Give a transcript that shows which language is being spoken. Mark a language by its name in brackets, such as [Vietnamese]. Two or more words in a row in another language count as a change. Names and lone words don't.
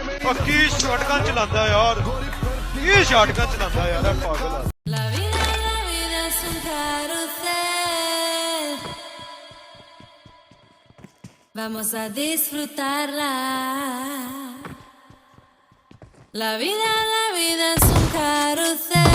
[Hindi] की शॉटगन चलाता यार, ये शॉटगन चलाता यार, पागल है। [Spanish] La vida es un carrusel. Vamos a disfrutarla. La vida es un carrusel.